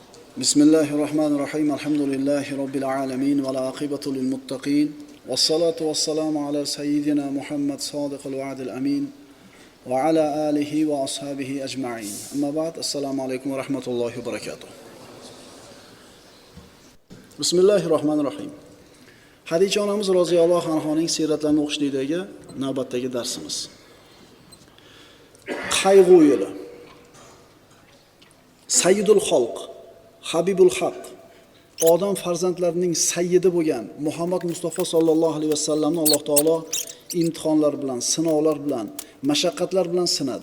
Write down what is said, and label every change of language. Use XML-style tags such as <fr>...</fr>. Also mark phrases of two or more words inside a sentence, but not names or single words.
<ar>بسم الله الرحمن الرحيم. الحمد لله رب العالمين. والعاقبة للمتقين. والصلاة والسلام على سيدنا محمد صادق الوعد الأمين. وعلى آله وأصحابه أجمعين. أما بعد. السلام عليكم ورحمة الله وبركاته. بسم الله الرحمن الرحيم.</ar> <uz>Hadicha onamiz roziyallohu anhoning siyratlarini o'qishlikdagi navbatdagi darsimiz. Qayg'u yo'li. Sayyidul xalq, Habibul haq, odam farzandlarining sayyidi bo'lgan Muhammad Mustafa sallallohu alayhi vasallamni Alloh taolo imtihonlar bilan, sinovlar bilan, mashaqqatlar bilan sinadi.</uz>